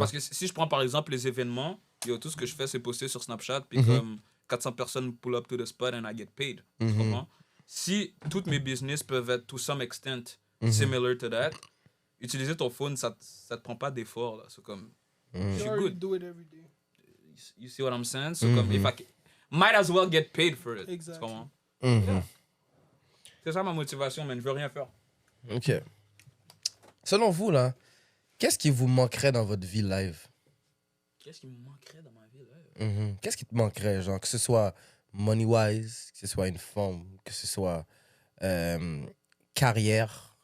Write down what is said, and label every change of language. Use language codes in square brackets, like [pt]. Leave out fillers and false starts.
[fr] parce que si je prends par exemple les événements, tout ce que je fais, c'est poster sur Snapchat, puis Mhm. comme 400 personnes [en] pull up to the spot and I get paid. Tu Mhm. [fr] comprends? Si toutes mes business peuvent être, [en] to some extent, Mhm. [fr] similar to that, utiliser ton phone, ça te prend pas d'effort. Là. C'est comme, Mhm. [en] You [fr] je suis [en] already good. do it every day. You see what I'm saying? So comme, if I might as well get paid for it. Exactly. [fr] Tu comprends? Mhm. C'est ça ma motivation, mais je veux rien faire. OK. Selon vous, là, qu'est-ce qui vous manquerait dans votre vie live? Qu'est-ce qui me manquerait dans ma vie, là? Mhm. Qu'est-ce qui te manquerait, genre, que ce soit money-wise, que ce soit une femme, que ce soit carrière?